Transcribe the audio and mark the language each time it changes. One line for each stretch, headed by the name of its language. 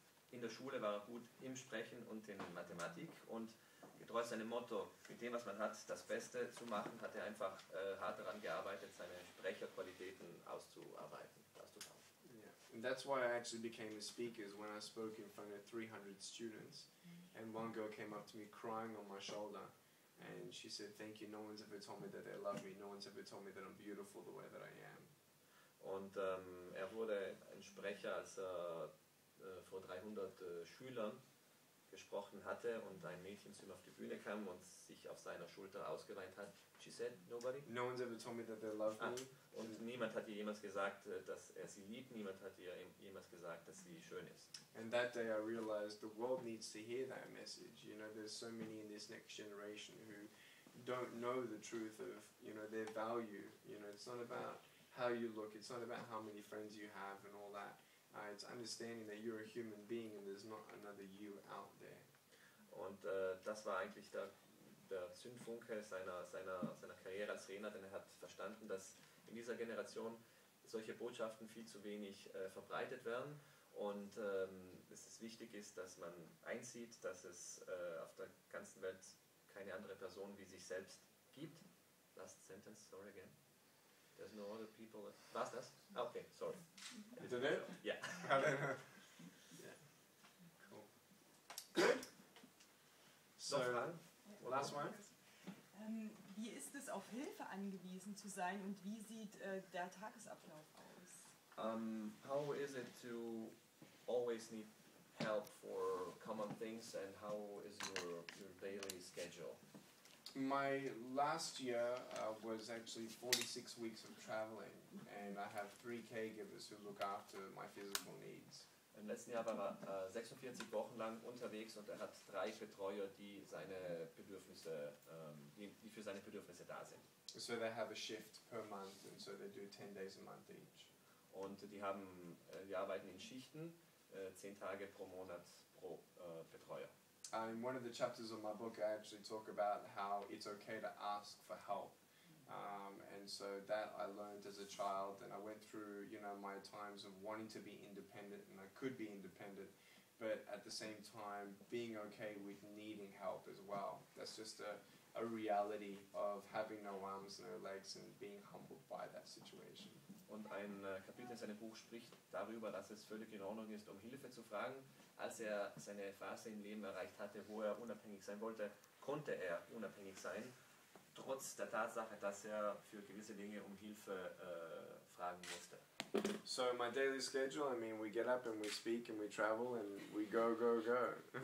German: In der Schule war er gut im Sprechen und in Mathematik und getreu seinem Motto, mit dem, was man hat, das Beste zu machen, hat er einfach hart daran gearbeitet, seine Sprecherqualitäten auszuarbeiten, auszubauen.
English: Yeah. And that's why I actually became a speaker, is when I spoke in front of 300 students. And one girl came up to me crying on my shoulder, and she said, "Thank you, no one's ever told me that they love me, no one's ever told me that I'm beautiful the way that I am."
German: Und er wurde ein Sprecher, als er vor 300 Schülern gesprochen hatte und ein Mädchen zu ihm auf die Bühne kam und sich auf seiner Schulter ausgeweint hat.
English: She said, nobody? No one's ever told me that they love me.
German: Und niemand hat ihr jemals gesagt, dass er sie liebt, niemand hat ihr jemals gesagt, dass sie schön ist.
English: And that day I realized the world needs to hear that message. You know, there's so many in this next generation who don't know the truth of, you know, their value. You know, it's not about how you look, it's not about how many friends you have and all that. It's understanding that you're a human being and there's not another you out there.
German: Und das war eigentlich der Zündfunke seiner Karriere als Redner, denn er hat verstanden, dass in dieser Generation solche Botschaften viel zu wenig verbreitet werden und dass es wichtig ist, dass man einsieht, dass es auf der ganzen Welt keine andere Person wie sich selbst gibt.
English: Last sentence, sorry again. There's no other people.
German: Was das?
English: Okay, sorry. Is that it? Yeah. Yeah. Cool. Good. So, last one.
German: Wie ist es, auf Hilfe angewiesen zu sein und wie sieht der Tagesablauf aus?
English: How is it to always need help for common things and how is your daily schedule? My last year was actually 46 weeks of traveling, and I have 3 caregivers who look after my physical needs.
German: Im letzten Jahr war er 46 Wochen lang unterwegs und er hat 3 Betreuer, die seine Bedürfnisse, die für seine Bedürfnisse da sind.
English: So they have a shift per month, and so they do 10 days a month each.
German: Und die arbeiten in Schichten, 10 Tage pro Monat pro Betreuer.
English: In one of the chapters of my book, I actually talk about how it's okay to ask for help. And so that I learned as a child, and I went through, my times of wanting to be independent, and I could be independent, but at the same time being okay with needing help as well. That's just a reality of having no arms, no legs, and being humbled by that situation.
German: Und ein Kapitel in seinem Buch spricht darüber, dass es völlig in Ordnung ist, um Hilfe zu fragen. Als er seine Phase im Leben erreicht hatte, wo er unabhängig sein wollte, konnte er unabhängig sein, trotz der Tatsache, dass er für gewisse Dinge um Hilfe fragen musste.
English: So my daily schedule, we get up and we speak and we travel and we go, go, go.